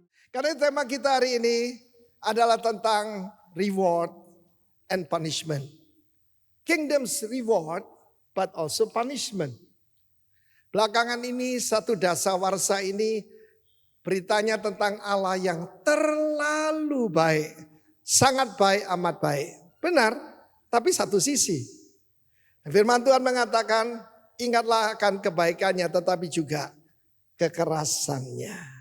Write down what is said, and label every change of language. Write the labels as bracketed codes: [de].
[id] Karena tema kita hari ini adalah tentang [en] reward and punishment. Kingdom's reward but also punishment. [id] Belakangan ini satu dasawarsa ini beritanya tentang Allah yang terlalu baik. Sangat baik, amat baik. Benar, tapi satu sisi. Firman Tuhan mengatakan, ingatlah akan kebaikannya tetapi juga kekerasannya.